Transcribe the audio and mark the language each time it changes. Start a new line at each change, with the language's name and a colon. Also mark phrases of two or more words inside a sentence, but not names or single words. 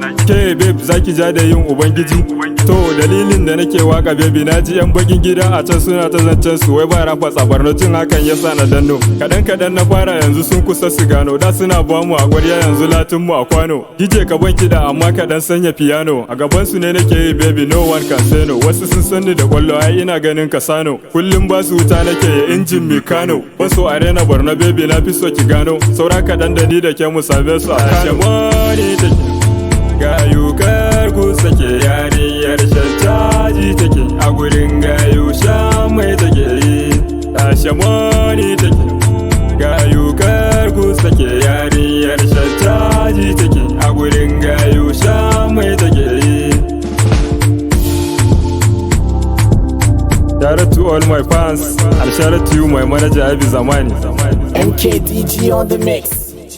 Hausa: Ke babe, za ki ja da yin ubangiji? To, dalilin da nake waƙa, baby, na ji yan bakin gida a can suna ta zancen su. Wai ba rafa tsabarno, cin hakan ya sa na danno. Kaɗan kaɗan na fara, yanzu sun kusa su gano. Da suna ba mu a ƙwarya, yanzu latin mu a kwano. D J ka ban kiɗa, amma ka ɗan sanya piano. A gaban su ne nake yi,
English: baby, no one can say no.
Hausa: Wasu sun san ni da ƙwallo, ai ina ganin Kasano. Kullum ba su wuta nake yi, injin Mikano. Ban so a rena Borno, baby, na fi so ki gano. Saura kaɗan da ni da ke mu same su a Kano. Tashe money take. Gayu kar ku sake, yarinyar shan caji take. A gurin gayu sha mai take yi. Tashe money take. Gayu kar ku sake, yarinyar shan caji take. A gurin gayu sha mai take yi.
English: Shout out to all my fans, and shout out to you, my manager, Abi Zamani. M K D G on the mix.